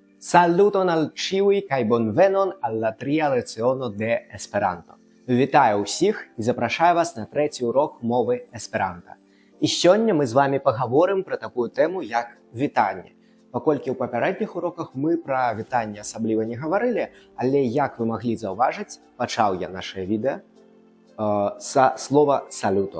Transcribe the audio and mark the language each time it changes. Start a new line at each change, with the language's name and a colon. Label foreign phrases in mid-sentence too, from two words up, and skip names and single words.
Esperanto: Saluton al ĉiuj kaj bonvenon al la tria leciono de Esperanto.
Belarusian: Вітаю ўсіх і запрашаю вас на трэці урок мовы эсперанта. І сёння мы з вами пагаворым пра такую тэму, як вітанне. Паколькі ў папярэдніх уроках мы пра вітанне асабліва не гаварылі, але, як вы маглі заўважыць, пачаў я нашае відэа са слова «салютон».